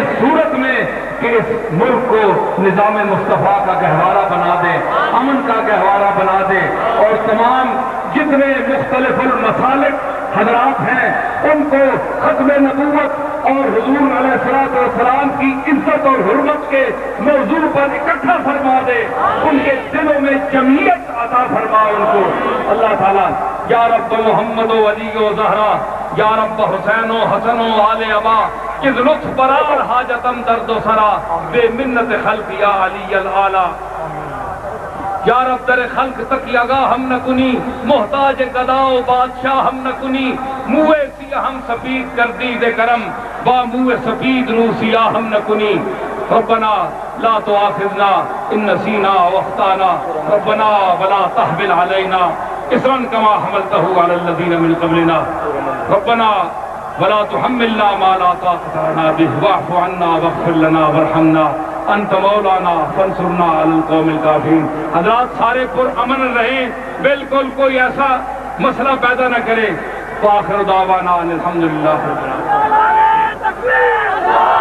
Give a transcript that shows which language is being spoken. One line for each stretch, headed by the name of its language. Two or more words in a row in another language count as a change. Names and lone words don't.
Urdu: صورت میں کہ اس ملک کو نظام مصطفیٰ کا گہوارہ بنا دے، امن کا گہوارہ بنا دے، اور تمام جتنے مختلف المسالک حضرات ہیں ان کو ختم نبوت اور حضور علیہ السلام کی عزت اور حرمت کے موضوع پر اکٹھا فرما دے، ان کے دلوں میں جمعیت عطا فرما ان کو اللہ تعالیٰ۔
Persian: یا رب محمد و علی و زہرا، یا رب حسین و حسن و آل ابا، اذ لطف برار حاجتم درد و سرا، بے منت خلق یا علی العالی۔ یا رب در خلق تک یگا ہم نہ کنی، محتاج گدا و بادشاہ ہم نہ کنی، منہ سیاہ ہم سفید گردید کرم، با منہ سفید رو سیاہ ہم نہ کنی۔
Arabic: ربنا لا تؤاخذنا ان نسینا واخطانا، ربنا ولا تحمل علینا اصرا کما حملته علی الذین من قبلنا، ربنا ولا تحملنا ما لا طاقة لنا به، واعف عنا واغفر لنا وارحمنا انت مولانا فانصرنا علی القوم الکافرین۔
Urdu: حضرات سارے پر امن رہیں، بالکل کوئی ایسا مسئلہ پیدا نہ کرے۔
Arabic: وآخر دعوانا ان الحمدللہ رب العالمین۔